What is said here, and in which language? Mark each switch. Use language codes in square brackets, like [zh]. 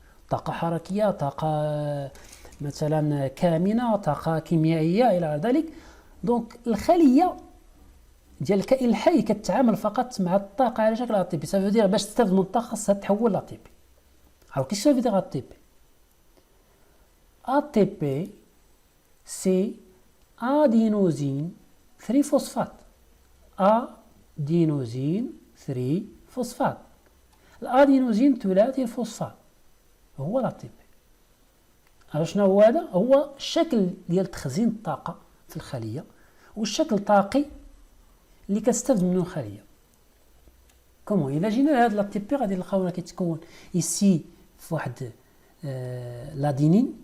[ar] طاقه حركيه، طاقه مثلا كامنه، طاقه كيميائيه الى ذلك. دونك الخليه ديال الكائن الحي كتعامل فقط مع الطاقه على شكل ATP. [fr] ça veut dire [ar] باش تستافد من الطاقه خصها تحول ل ATP. [fr] alors qu'est-ce que ça veut dire ATP? ATP c'est adénosine 3 phosphate. adénosine 3 فوسفات. [ar] الادينوزين ثلاثي الفوسفات هو لا تي بي. شنو هو هذا؟ هو الشكل ديال تخزين الطاقه في الخليه والشكل الطاقي اللي كتستافد منه الخليه. كومون الا جينا لهاد لا تي بي غادي نلقاوها كيتكون ايسي في واحد لادينين.